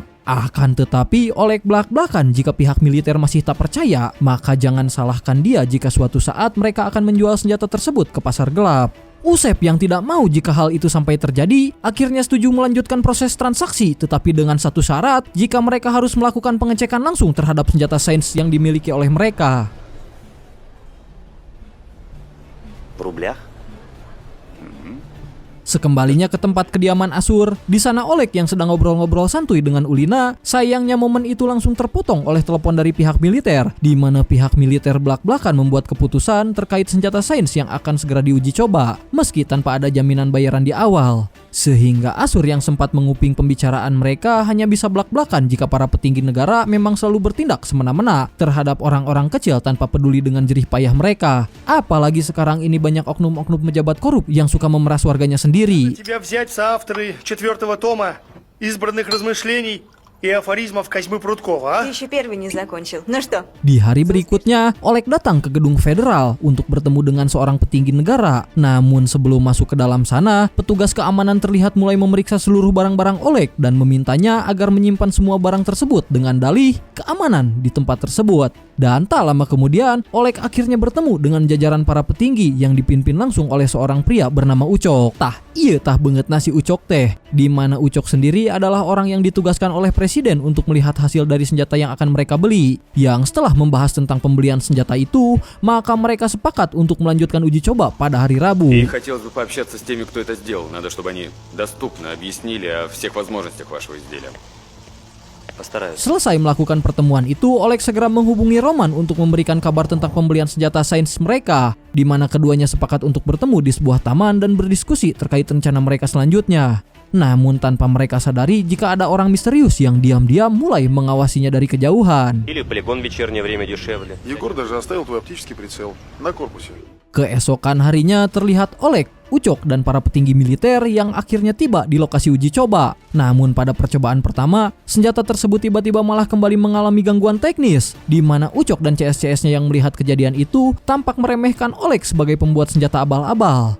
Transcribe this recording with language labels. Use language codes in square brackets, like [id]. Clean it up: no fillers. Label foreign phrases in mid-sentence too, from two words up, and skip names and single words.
[id] Akan tetapi Oleg belak-belakan jika pihak militer masih tak percaya, maka jangan salahkan dia jika suatu saat mereka akan menjual senjata tersebut ke pasar gelap. Usep yang tidak mau jika hal itu sampai terjadi, akhirnya setuju melanjutkan proses transaksi, tetapi dengan satu syarat, jika mereka harus melakukan pengecekan langsung terhadap senjata sains yang dimiliki oleh mereka. [ru] В рублях? [id] Sekembalinya ke tempat kediaman Asur, di sana Oleg yang sedang ngobrol-ngobrol santuy dengan Ulina, sayangnya momen itu langsung terpotong oleh telepon dari pihak militer, di mana pihak militer belak-belakan membuat keputusan terkait senjata sains yang akan segera diuji coba, meski tanpa ada jaminan bayaran di awal. Sehingga Asur yang sempat menguping pembicaraan mereka hanya bisa belak-belakan jika para petinggi negara memang selalu bertindak semena-mena terhadap orang-orang kecil tanpa peduli dengan jerih payah mereka. Apalagi sekarang ini banyak oknum-oknum pejabat korup yang suka memeras warganya sendiri. [ru] Тебя взять в соавторы 4-го тома избранных размышлений и афоризмов Козьмы Прудкова, а? Ты еще первый не закончил. Ну что? [id] Di hari berikutnya, Oleg datang ke gedung federal untuk bertemu dengan seorang petinggi negara. Namun sebelum masuk ke dalam sana, petugas keamanan terlihat mulai memeriksa seluruh barang-barang Oleg dan memintanya agar menyimpan semua barang tersebut dengan dalih keamanan di tempat tersebut. Dan tak lama kemudian, Oleg akhirnya bertemu dengan jajaran para petinggi yang dipimpin langsung oleh seorang pria bernama Ucok. Iya banget nasi Ucok teh, di mana Ucok sendiri adalah orang yang ditugaskan oleh presiden untuk melihat hasil dari senjata yang akan mereka beli. Yang setelah membahas tentang pembelian senjata itu, maka mereka sepakat untuk melanjutkan uji coba pada hari Rabu. [ru] И хотелось бы пообщаться с теми, кто это сделал. Надо, чтобы они доступно объяснили о всех возможностях вашего изделия. Постараюсь. [id] Selesai melakukan pertemuan itu, Oleg segera menghubungi Roman untuk memberikan kabar tentang pembelian senjata sains mereka, di mana keduanya sepakat untuk bertemu di sebuah taman dan berdiskusi terkait rencana mereka selanjutnya. Namun tanpa mereka sadari jika ada orang misterius yang diam-diam mulai mengawasinya dari kejauhan. [ru] Или полигон в вечернее время дешевле. Егор даже оставил твой оптический прицел на корпусе. [id] Keesokan harinya terlihat Oleg, Ucok, dan para petinggi militer yang akhirnya tiba di lokasi uji coba. Namun pada percobaan pertama, senjata tersebut tiba-tiba malah kembali mengalami gangguan teknis, di mana Ucok dan CS-CS-nya yang melihat kejadian itu tampak meremehkan Oleg sebagai pembuat senjata abal-abal.